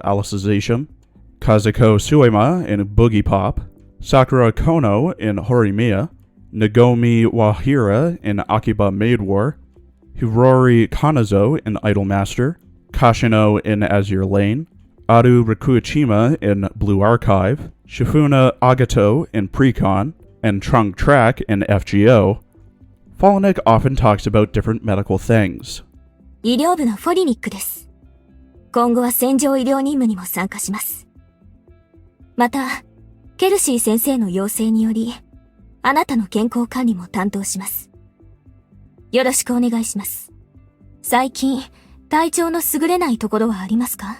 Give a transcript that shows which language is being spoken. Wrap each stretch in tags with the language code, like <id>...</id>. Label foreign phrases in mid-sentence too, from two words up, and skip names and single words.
<en>Alicization, Kazuko Suema in Boogie Pop, Sakura Kono in Horimiya, Nagomi Wahira in Akiba Maid War, Hirori Kanazo in Idolmaster, Kashino in Azure Lane, Aru Rikuichima in Blue Archive, Shifuna Agato in Precon, and Trung Trak in FGO, Folinic often talks about different medical things.</en> <ja>医療部のフォリニックです。今後は戦場医療任務にも参加します。また、ケルシー先生の要請により、あなたの健康管理も担当します。よろしくお願いします。最近、体調の優れないところはありますか？</ja>